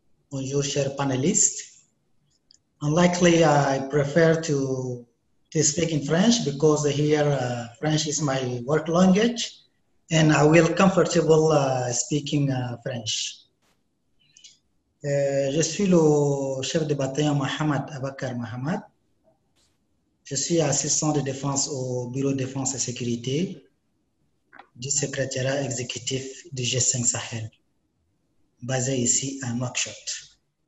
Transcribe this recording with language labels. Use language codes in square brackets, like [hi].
[fr] Bonjour, chers panélistes. [en] Unlikely, I prefer to speak in French because here French is my work language. and I will comfortable speaking French. [fr] Je suis le chef de bataillon Mohamed Abakar Mohamed. Je suis assistant de défense au Bureau de défense et sécurité du secrétariat exécutif du G5 Sahel, basé ici à Nouakchott.